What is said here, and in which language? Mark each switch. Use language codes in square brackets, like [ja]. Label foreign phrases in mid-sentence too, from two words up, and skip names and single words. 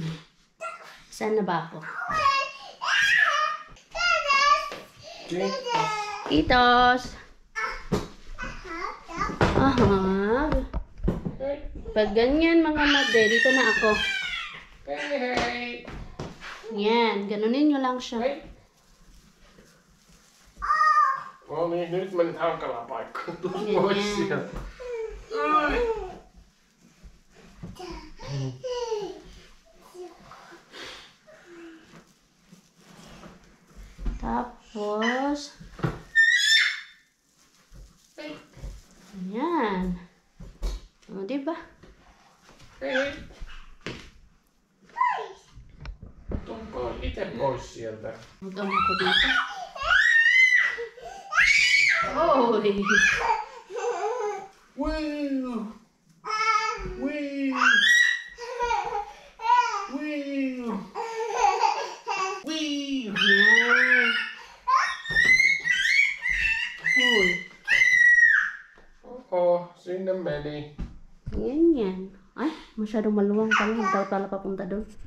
[tl] Saan na ba ako? Kitos. Ahag. Pag ganyan mga made, dito na ako. Yan, ganunin nyo lang siya. [fi] No niin, nyt menit hankalaan paikkaan. Tuu pois sieltä. [tl] Tapos, yan. O, diba? [fi] Tumpaa itse pois sieltä. [tl] Mag-ama ko dito. Oy! [en] Wheel! Wheel! Wheel! Wheel! [tl] Yan. Uy. [fi] Oho, sinne meni. [tl] Yan. Ay, Masyadong maluwang pala. Hindi daw pala papunta doon.